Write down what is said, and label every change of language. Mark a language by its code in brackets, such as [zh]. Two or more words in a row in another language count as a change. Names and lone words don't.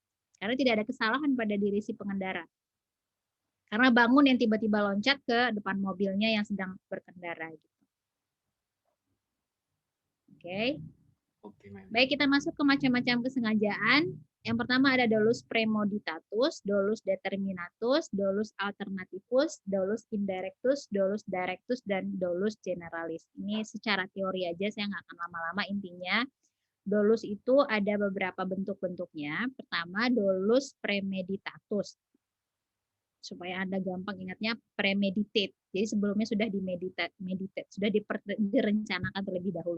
[id] Karena tidak ada kesalahan pada diri si pengendara. Karena Bangun yang tiba-tiba loncat ke depan mobilnya yang sedang berkendara. Oke. Baik, kita masuk ke macam-macam kesengajaan. Yang pertama ada [la] dolus premeditatus, dolus determinatus, dolus alternativus, dolus indirectus, dolus directus, dan dolus generalis. [id] Ini secara teori aja, saya nggak akan lama-lama. Intinya, dolus itu ada beberapa bentuk-bentuknya. Pertama, [la] dolus premeditatus. [id] supaya Anda gampang ingatnya, premeditate. Jadi sebelumnya sudah meditate, sudah direncanakan terlebih dahulu.